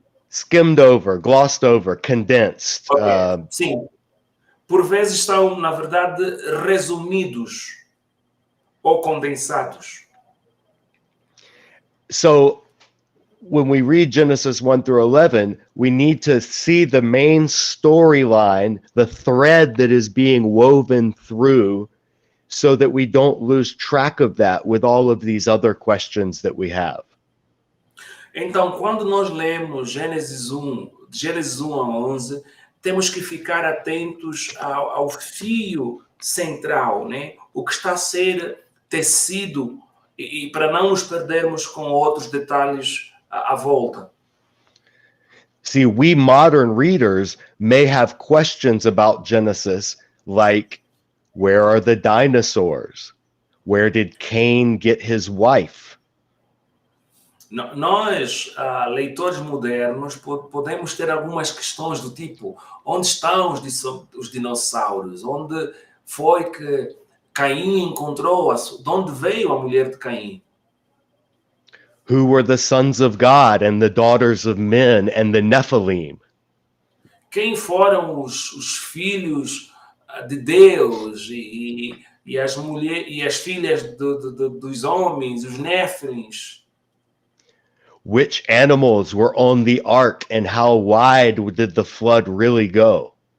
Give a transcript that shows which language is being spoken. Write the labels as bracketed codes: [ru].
[en] skimmed over, glossed over, condensed. [pt] Okay. Sim. Por vezes são, na verdade, resumidos ou condensados. [en] So when we read Genesis 1 through 11, we need to see the main storyline, the thread that is being woven through, so that we don't lose track of that with all of these other questions that we have. [pt] Então, quando nós lemos Gênesis 1 a 11, temos que ficar atentos ao fio central, né? O que está a ser tecido e para não nos perdermos com outros detalhes à volta. [en] See, we modern readers may have questions about Genesis like, where are the dinosaurs? Where did Cain get his wife? [pt] Nós, leitores modernos, podemos ter algumas questões do tipo: onde estão os dinossauros? Onde foi que Caim encontrou, de onde veio a mulher de Caim? [en] Who were the sons of God and the daughters of men and the Nephilim? [pt] Quem foram os filhos de Deus e as filhas dos homens, os Néfilins? [en] Which animals were on the ark and how wide did the flood really go?